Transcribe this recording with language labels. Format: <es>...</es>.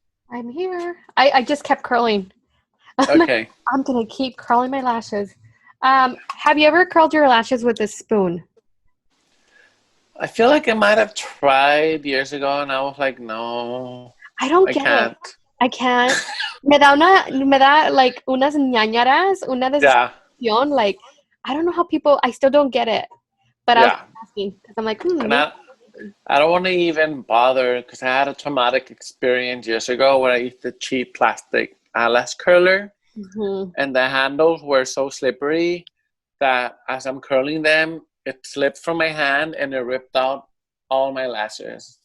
<en>I'm here. I just kept curling. Okay. I'm going to keep curling my lashes. Have you ever curled your lashes with a spoon? I feel like I might have tried years ago and I was like, no. I don't get it. I can't.</en> <es>Me da like unas ñañaras, una desesperación.</es> <en>Like, I don't know how people, I still don't get it. But I was asking because I'm like, and I don't want to even bother because I had a traumatic experience years ago where I used a cheap plastic eyelash curler. And the handles were so slippery that as I'm curling them, it slipped from my hand and it ripped out all my lashes.</en>